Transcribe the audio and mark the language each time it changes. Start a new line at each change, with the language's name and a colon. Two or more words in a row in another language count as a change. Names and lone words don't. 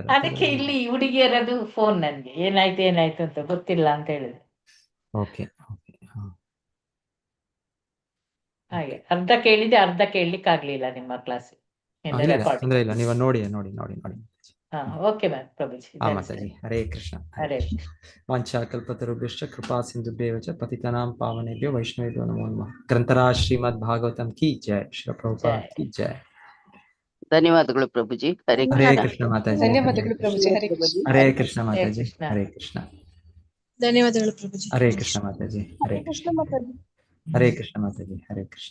Kannada: ಅದಕ್ಕೆ ಇಲ್ಲಿ ಹುಡುಗಿಯರದು ಫೋನ್, ನನ್ಗೆ ಏನಾಯ್ತು ಅಂತ ಗೊತ್ತಿಲ್ಲ ಅಂತ ಹೇಳಿದ್ರೆ. ಓಕೆ. ಹಾಗೆ ಅರ್ಧ ಕೇಳಿದೆ, ಅರ್ಧ ಕೇಳಲಿಕ್ಕೆ ಆಗ್ಲಿಲ್ಲ ನಿಮ್ಮ ಕ್ಲಾಸ್. ತೊಂದರೆ ಇಲ್ಲ, ನೀವು ನೋಡಿ.
English: okay ma'am ಪ್ರಭುಜಿ.
Kannada: ಮಾತಾಜಿ. ಹರೇ ಕೃಷ್ಣ. ಹರೇ
Sanskrit: ವಾಂಛಾಕಲ್ಪತರುಭ್ಯಶ್ಚ ಕೃಪಾ ಸಿಂಧುಭ್ಯೇವ ಚ ಪತಿತಾನಾಂ ಪಾವನೇಭ್ಯೋ ವೈಷ್ಣವೇಭ್ಯೋ ನಮೋ ನಮಃ.
Hindi: ग्रंथराज श्रीमद् भागवतम् की जय, श्री प्रभुपाद की जय.
Kannada: ಧನ್ಯವಾದಗಳು ಪ್ರಭುಜಿ. ಹರೇ ಕೃಷ್ಣ ಮಾತಾಜಿ. ಧನ್ಯವಾದಗಳು ಪ್ರಭುಜಿ. ಹರೇ ಕೃಷ್ಣ. ಹರೇ ಕೃಷ್ಣ ಮಾತಾಜಿ. ಹರೇ ಕೃಷ್ಣ. ಧನ್ಯವಾದಗಳು ಪ್ರಭುಜಿ. ಹರೇ ಕೃಷ್ಣ ಮಾತಾಜಿ. ಹರೇ ಕೃಷ್ಣ. ಹರೇ ಕೃಷ್ಣ ಮಾತಾಜಿ. ಹರೇ ಕೃಷ್ಣ.